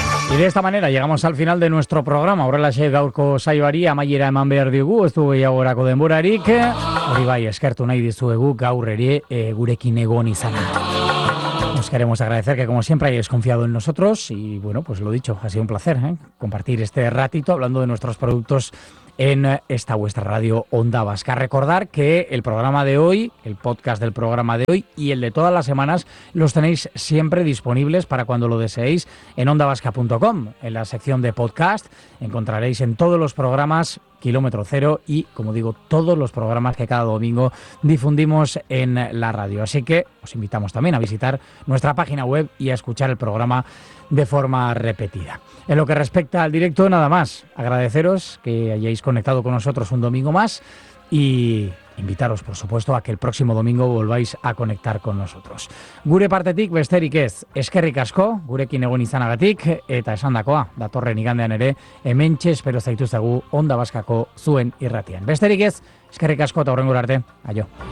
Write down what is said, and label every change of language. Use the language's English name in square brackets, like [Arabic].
[Spanish] Y de esta manera llegamos al final de nuestro programa. [Basque] Horrelaxe gaurko saioari amaiera eman behar diogu, ez du gehiagorako denborarik. Hori bai, eskertu nahi dizuegu gaur ere gurekin egon izana. [Spanish] Os queremos agradecer que, como siempre, hayáis confiado en nosotros. Y bueno, pues lo dicho, ha sido un placer, ¿eh?, compartir este ratito hablando de nuestros productos en esta vuestra radio Onda Vasca. Recordar que el programa de hoy, el podcast del programa de hoy y el de todas las semanas, los tenéis siempre disponibles para cuando lo deseéis en ondavasca.com. En la sección de podcast encontraréis en todos los programas Kilómetro Cero y, como digo, todos los programas que cada domingo difundimos en la radio. Así que os invitamos también a visitar nuestra página web y a escuchar el programa de forma repetida. En lo que respecta al directo, nada más. Agradeceros que hayáis conectado con nosotros un domingo más y invitaros, por supuesto, a que el próximo domingo volváis a conectar con nosotros. [Basque] Gure partetik besterik ez, eskerrik asko, gurekin egon izanagatik, eta esandakoa, datorren igandean ere, hementxe espero zaituztegu Onda Baskako zuen irratian. Besterik ez, eskerrik asko eta horrengora arte, aio.